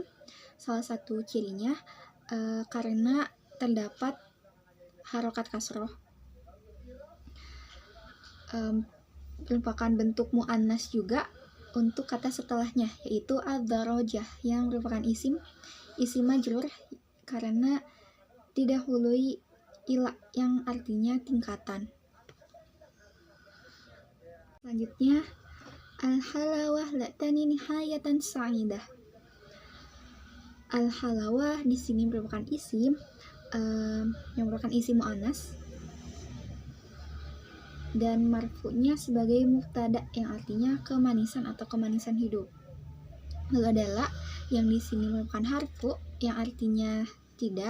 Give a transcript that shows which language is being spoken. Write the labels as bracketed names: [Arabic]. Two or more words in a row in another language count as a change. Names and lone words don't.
[Indonesian] Salah satu cirinya karena terdapat harokat kasroh, merupakan bentuk mu'annas juga untuk kata setelahnya yaitu ad-darajah yang merupakan isim majrur karena didahului ila yang artinya tingkatan. Selanjutnya, [Arabic] الحلاوة لا تعني نهاية سعيدة. [Indonesian] Al-halawa di sini merupakan isim yang merupakan isim mu'annas, dan marfu'nya sebagai mubtada yang artinya kemanisan atau kemanisan hidup. Lalu ada la yang di sini merupakan harfu yang artinya tidak.